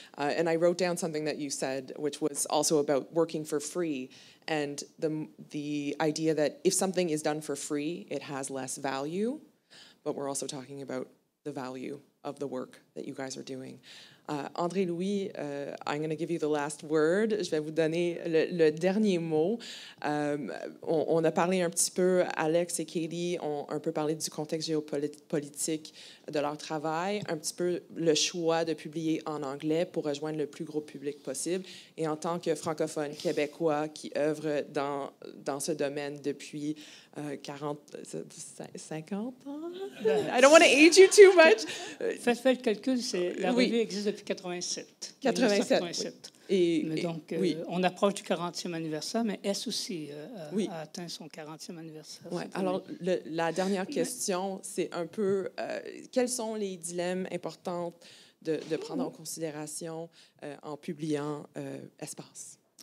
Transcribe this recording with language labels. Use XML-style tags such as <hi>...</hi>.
<en>And I wrote down something that you said, which was also about working for free, and the idea that if something is done for free, it has less value, but we're also talking about the value of the work that you guys are doing. André-Louis, I'm going to give you the last word.</en> <fr>Je vais vous donner le dernier mot. On a parlé un petit peu, Alex et Katie ont un peu parlé du contexte géopolitique de leur travail, un petit peu le choix de publier en anglais pour rejoindre le plus gros public possible. Et en tant que francophone québécois qui œuvre dans ce domaine depuis 50 ans?</fr> <en>I don't want to age you too much.</en> <fr>Faites le calcul, la revue existe depuis 87. 87. Mais donc, on approche du 40e anniversaire, mais S aussi a atteint son 40e anniversaire. Ouais. Alors, la dernière question, c'est un peu quels sont les dilemmes importants de prendre en considération en publiant ESPACE?</fr>